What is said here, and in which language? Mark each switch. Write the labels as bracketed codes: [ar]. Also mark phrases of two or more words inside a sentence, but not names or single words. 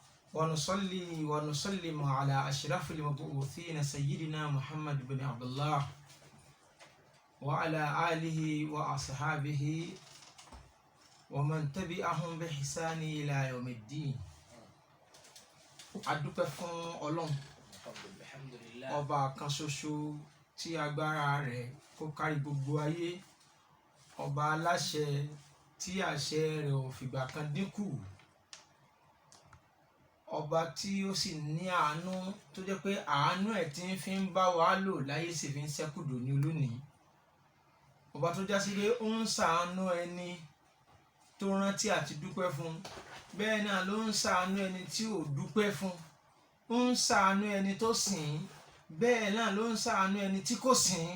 [ar] ونصلي ونسلم على أشرف المبعوثين سيدنا محمد بن عبد الله وعلى آله وأصحابه ومن تبعهم بإحسان إلى يوم الدين. [yo] adúpẹ́ fún Ọlọ́run ọba kan ṣoṣo tí agbára rẹ̀ kó kárí gbogbo ayé, ọba aláṣẹ tí àṣẹ rẹ̀ ò fìgbà kan dínkù, ọba tí ó sì ní àánú tó jẹ́ pé àánú ẹ̀ tí ń fi ń bá wa lò láyé sì fi ń ṣẹ́kù dòní olónìí, ọba tó já sí pé ó ń ṣàánú ẹni tó rántí àti dúpẹ́ fún, bẹ́ẹ̀ náà ló ń ṣàánú ẹni tí ò dúpẹ́ fún, ó ń ṣàánú ẹni tó sìn, bẹ́ẹ̀ náà ló ń ṣàánú ẹni tí kò sìn.